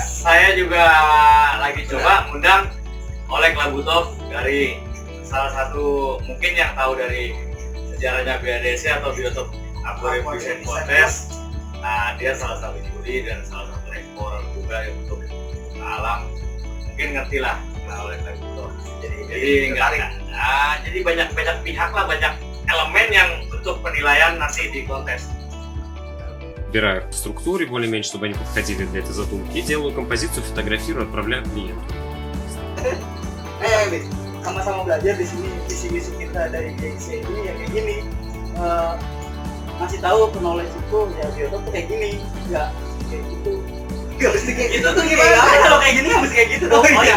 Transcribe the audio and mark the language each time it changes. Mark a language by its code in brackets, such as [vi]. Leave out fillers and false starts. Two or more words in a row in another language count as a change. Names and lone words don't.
[id] Saya juga lagi coba undang Oleg Labutov dari salah satu mungkin yang tahu dari sejarahnya BADC atau Biotop Aquarium Design Contest. Nah, dia salah satu juri dan salah satu eksplorer juga untuk alam. Mungkin ngerti lah Oleg Labutov. Jadi banyak pihak lah, banyak elemen yang untuk penilaian nanti di kontes. [ru] Выбираю в структуре более-менее, чтобы они подходили для этой задумки, и делаю композицию, фотографирую, отправляю клиенту. [id] Sama-sama belajar di sini. Visi misi kita dari JC ini ya kayak gini, ngasih tahu ke knowledge itu ya biotop tuh kayak gini, nggak kayak gitu. Gak mesti kayak Itu tuh gimana? Kalau kayak gini nggak mesti kayak gitu dong. Oh, iya.